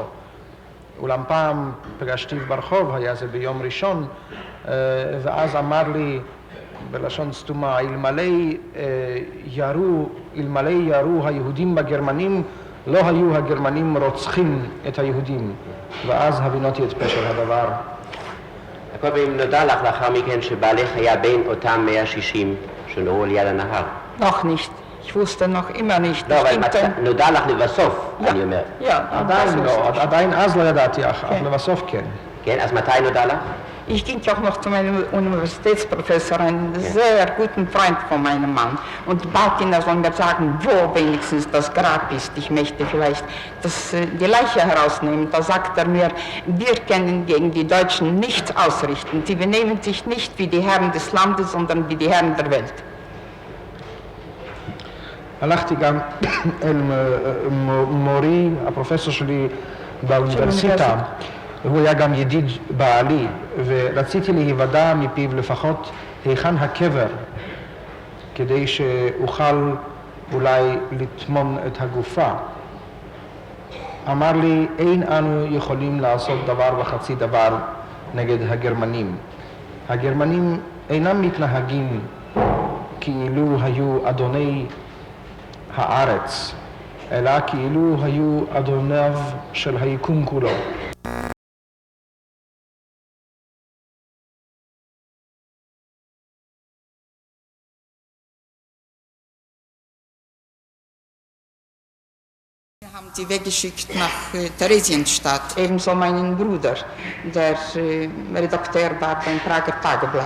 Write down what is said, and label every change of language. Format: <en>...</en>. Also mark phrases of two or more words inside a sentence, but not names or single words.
<he>אולם פעם פגשתיו ברחוב, היה זה ביום ראשון, ואז אמר לי בלשון סתומה, אלמלא ירו היהודים בגרמנים, לא היו הגרמנים רוצחים את היהודים, ואז הבינותי את פשר הדבר. הכל פעמים נודע לך לאחר מכן שבעלך היה בין אותם 160 שנורו ליד הנהר.</he> <de>Noch nicht. Ich wusste noch immer nicht.</de> <he>לא, אבל נודע לך לבסוף, אני אומר. עדיין אז לא ידעתי, אבל לבסוף כן. כן, אז מתי נודע לך?</he> <de>Ich ging auch noch zu meinem Universitätsprofessor, einem sehr guten Freund von meinem Mann, und bat ihn, er soll mir sagen, wo wenigstens das Grab ist. Ich möchte vielleicht die Leiche herausnehmen. Da sagt er mir, wir können gegen die Deutschen nichts ausrichten. Sie benehmen sich nicht wie die Herren des Landes, sondern wie die Herren der Welt.</de> <he>הלכתי גם אל מורי, הפרופסור שלי באוניברסיטה, הוא היה גם ידיד בעלי, ורציתי להיוודע מפיו לפחות היכן הקבר, כדי שאוכל אולי לטמון את הגופה. אמר לי, אין אנו יכולים לעשות דבר וחצי דבר נגד הגרמנים. הגרמנים אינם מתנהגים כאילו היו אדוני הארץ, אלא כאילו היו אדוניו של היקום כולו.</he> <de>Wir haben sie weggeschickt nach Theresienstadt, ebenso meinen Bruder, der Redakteur war beim Prager Tageblatt.</de>